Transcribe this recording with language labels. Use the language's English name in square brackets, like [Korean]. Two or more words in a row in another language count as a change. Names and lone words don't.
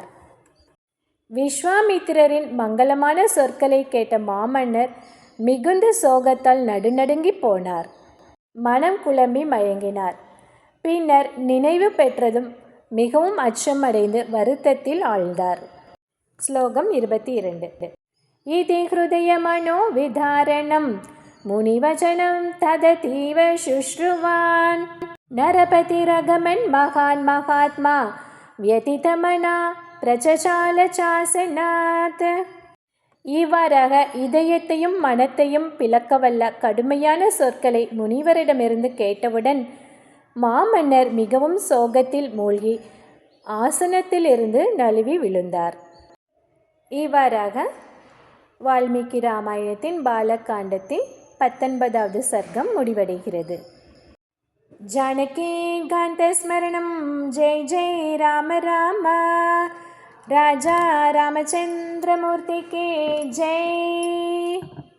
[Tamil] விஸ்வாமித்திரரின் மங்களமான சொற்களை கேட்ட மாமன்னர் மிகுந்த சோகத்தால் நடுநடுங்கி போனார். மனம் குழம்பி மயங்கினார். பின்னர் நினைவு பெற்றதும் மிகவும் அச்சமடைந்து வருத்தத்தில் ஆழ்ந்தார். ஸ்லோகம் 22. [Sanskrit] इति हृदयमनोविधारणं मुनिवचनं तदतीव शुश्रुवान् नरपतिरगमन् महान् महात्मा व्यतितमना प्रचचाल चासनात्. [Tamil] இவ்வாறாக இதயத்தையும் மனத்தையும் பிளக்கவல்ல கடுமையான சொற்களை முனிவரிடமிருந்து கேட்டவுடன் மாமன்னர் மிகவும் சோகத்தில் மூழ்கி ஆசனத்திலிருந்து நழுவி விழுந்தார். இவ்வாறாக வால்மீகி ராமாயணத்தின் பாலகாண்டத்தின் 19வது சர்க்கம் முடிவடைகிறது. [Sanskrit] जानकीकान्तस्मरणं जय जय राम राम. [Hindi] राजा रामचंद्रमूर्ति के जय.